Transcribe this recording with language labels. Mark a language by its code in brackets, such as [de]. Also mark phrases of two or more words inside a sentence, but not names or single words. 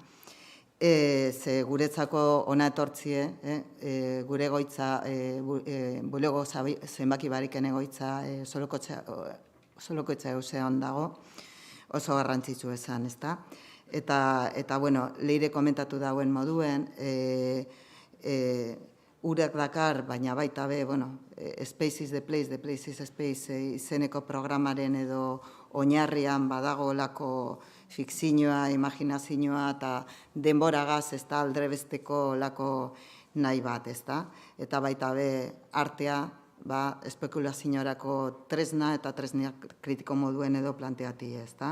[eu] Ze guretzako ona etortzie, gure goitza, bulego zenbaki bariken egoitza, Solokotxa eusean dago, oso garrantzitsu esan, ezta? Eta leire komentatu dauen moduen, Urak Dakar, baina baita be, Space is the Place, the Place is Space izeneko programaren edo oinarrian badago lako fikzioa, imaginazioa eta denboragaz, ezta, aldrebesteko lako nahi bat, ezta? Eta baita be artea, espekulaziorako tresna eta tresna kritiko moduen edo planteati, ezta?